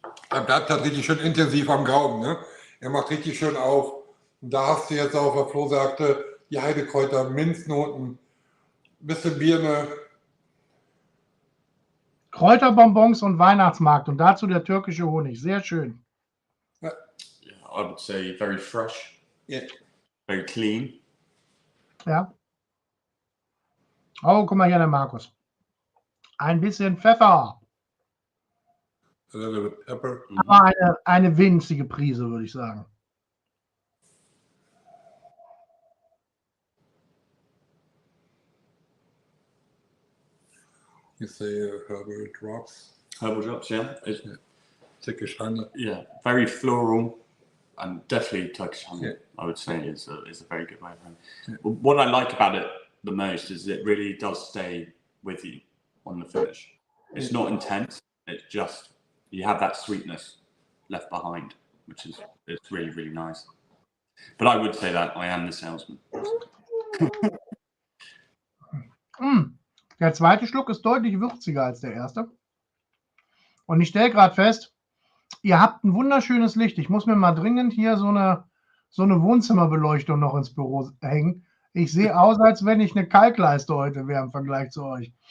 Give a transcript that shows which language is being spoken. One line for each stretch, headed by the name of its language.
German: Er bleibt halt richtig schön intensiv am Gaumen, ne? Er macht richtig schön auf. Und da hast du jetzt auch, was Flo sagte, die Heidekräuter, Minznoten, bisschen Birne. Kräuterbonbons und Weihnachtsmarkt und dazu der türkische Honig. Sehr schön.
English: Yeah, I would say very fresh. Yeah. Very clean.
German: Ja. Oh, guck mal hier, der Markus. Ein bisschen Pfeffer.
English: A little bit pepper.
German: Aber eine winzige Prise, würde ich sagen.
English: You say herbal drops. Herbal drops, yeah. Turkish honey. Yeah, very floral and definitely Turkish honey. Yeah. I would say is a very good way of honey. Yeah. What I like about it the most is it really does stay with you on the finish. It's not intense. It's just you have that sweetness left behind, which is it's really, really nice. But I would say that I am the salesman.
German: Der zweite Schluck ist deutlich würziger als der erste. Und ich stelle gerade fest, ihr habt ein wunderschönes Licht. Ich muss mir mal dringend hier so eine Wohnzimmerbeleuchtung noch ins Büro hängen. Ich sehe aus, als wenn ich eine Kalkleiste heute wäre im Vergleich zu euch.